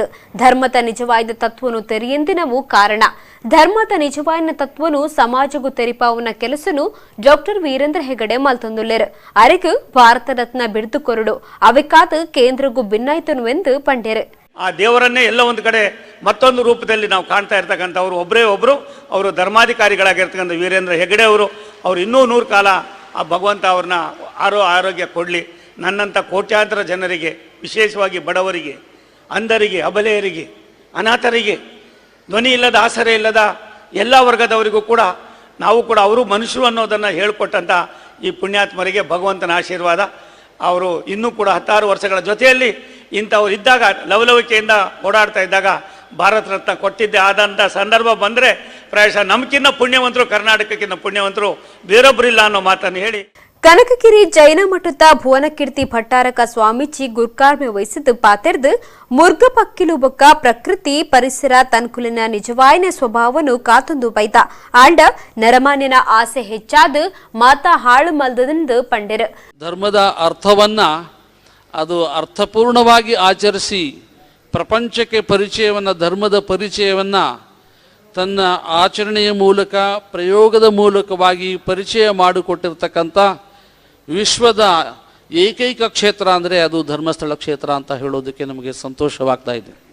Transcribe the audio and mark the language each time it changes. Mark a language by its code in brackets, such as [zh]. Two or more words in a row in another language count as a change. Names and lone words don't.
[tcy] ಧರ್ಮದ ನಿಜವಾದ ತತ್ವನು ತೆರಿಯೆಂದಿನವು ಕಾರಣ. ಧರ್ಮದ ನಿಜವಾಯಿನ ತತ್ವನು ಸಮಾಜಗೂ ತೆರಿಪಾವನ ಕೆಲಸನು ಡಾಕ್ಟರ್ ವೀರೇಂದ್ರ ಹೆಗಡೆ ಮಲ್ತೊಂದುಲ್ಲೆರು. ಅರೆಗೂ ಭಾರತ ರತ್ನ ಬಿಡ್ದು ಕೊರಡು ಅವಿಕಾದ ಕೇಂದ್ರಗೂ ಭಿನ್ನಾಯ್ತನುವೆಂದು ಪಂಡೆರು. [kn] ಆ ದೇವರನ್ನೇ ಎಲ್ಲ ಒಂದು ಕಡೆ ಮತ್ತೊಂದು ರೂಪದಲ್ಲಿ ನಾವು ಕಾಣ್ತಾ ಇರ್ತಕ್ಕಂಥವ್ರು ಒಬ್ಬರೇ ಒಬ್ಬರು ಅವರು ಧರ್ಮಾಧಿಕಾರಿಗಳಾಗಿರ್ತಕ್ಕಂಥ ವೀರೇಂದ್ರ ಹೆಗಡೆ ಅವರು ಇನ್ನೂ 100 ಕಾಲ ಆ ಭಗವಂತ ಅವ್ರನ್ನ ಆರೋಗ್ಯ ಕೊಡಲಿ. ನನ್ನಂಥ ಕೋಟ್ಯಾಂತರ ಜನರಿಗೆ, ವಿಶೇಷವಾಗಿ ಬಡವರಿಗೆ, ಅಂಧರಿಗೆ, ಅಬಲೆಯರಿಗೆ, ಅನಾಥರಿಗೆ, ಧ್ವನಿ ಇಲ್ಲದ, ಆಸರೆ ಇಲ್ಲದ ಎಲ್ಲ ವರ್ಗದವರಿಗೂ ಕೂಡ ನಾವು ಕೂಡ ಅವರು ಮನುಷ್ಯರು ಅನ್ನೋದನ್ನು ಹೇಳಿಕೊಟ್ಟಂಥ ಈ ಪುಣ್ಯಾತ್ಮರಿಗೆ ಭಗವಂತನ ಆಶೀರ್ವಾದ. ಅವರು ಇನ್ನೂ ಕೂಡ 16 ವರ್ಷಗಳ ಜೊತೆಯಲ್ಲಿ ಇಂಥವ್ರು ಇದ್ದಾಗ, ಲವಲವಿಕೆಯಿಂದ ಓಡಾಡ್ತಾ ಇದ್ದಾಗ ಭಾರತ ರತ್ನ ಕೊಟ್ಟಿದ್ದೆ ಆದಂಥ ಸಂದರ್ಭ ಬಂದರೆ ಪ್ರಾಯಶಃ ನಮಗಿನ್ನ ಪುಣ್ಯವಂತರು, ಕರ್ನಾಟಕಕ್ಕಿಂತ ಪುಣ್ಯವಂತರು ಬೇರೊಬ್ಬರಿಲ್ಲ ಅನ್ನೋ ಮಾತನ್ನು ಹೇಳಿ [tcy] ಕನಕಗಿರಿ ಜೈನ ಮಠದ ಭುವನಕೀರ್ತಿ ಭಟ್ಟಾರಕ ಸ್ವಾಮೀಜಿ ಗುರ್ಕಾರ್ಮೆ ವಹಿಸಿದ್ದು ಪಾತೆರ್ದು ಮುರ್ಗ ಪಕ್ಕಿಲು ಬೊಕ್ಕ ಪ್ರಕೃತಿ ಪರಿಸರ ತನ್ಕುಲಿನ ನಿಜವಾಯಿನ ಸ್ವಭಾವನು ಕಾತೊಂದು ಬೈದ ಆಂಡ ನರಮಾನ್ಯನ ಆಸೆ ಹೆಚ್ಚಾದ ಮಾತಾ ಹಾಳು ಮಲ್ದದೆಂದು ಪಂಡೆರು. [kn] ಧರ್ಮದ ಅರ್ಥವನ್ನ ಅದು ಅರ್ಥಪೂರ್ಣವಾಗಿ ಆಚರಿಸಿ ಪ್ರಪಂಚಕ್ಕೆ ಪರಿಚಯವನ್ನು, ಧರ್ಮದ ಪರಿಚಯವನ್ನು ತನ್ನ ಆಚರಣೆಯ ಮೂಲಕ, ಪ್ರಯೋಗದ ಮೂಲಕವಾಗಿ ಪರಿಚಯ ಮಾಡಿಕೊಟ್ಟಿರ್ತಕ್ಕಂಥ ವಿಶ್ವದ ಏಕೈಕ ಕ್ಷೇತ್ರ ಅಂದರೆ ಅದು ಧರ್ಮಸ್ಥಳ ಕ್ಷೇತ್ರ ಅಂತ ಹೇಳೋದಕ್ಕೆ ನಮಗೆ ಸಂತೋಷವಾಗ್ತಾ ಇದೆ.